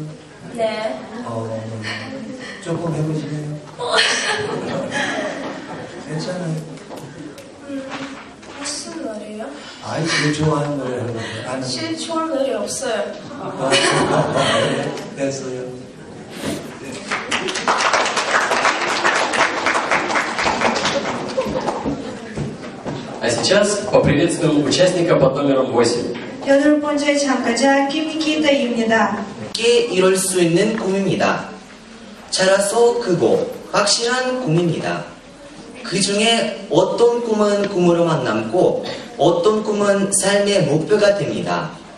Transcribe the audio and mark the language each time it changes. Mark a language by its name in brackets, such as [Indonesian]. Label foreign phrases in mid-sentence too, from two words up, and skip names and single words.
[Korean] 네. 조금 해보시네요. 괜찮아요. 무슨 노래요? 아이 제일 좋아하는 노래 하는 거예요. 제일 좋아하는 노래 없어요. 됐어요. [Russian] А сейчас поприветствуем участника под номером 8. [Korean] 8번째 참가자 김기다입니다. 쉽게 이룰 수 있는 꿈입니다. 자라서 크고 확실한 꿈입니다. 그 중에 어떤 꿈은 꿈으로만 남고 어떤 꿈은 삶의 목표가 됩니다.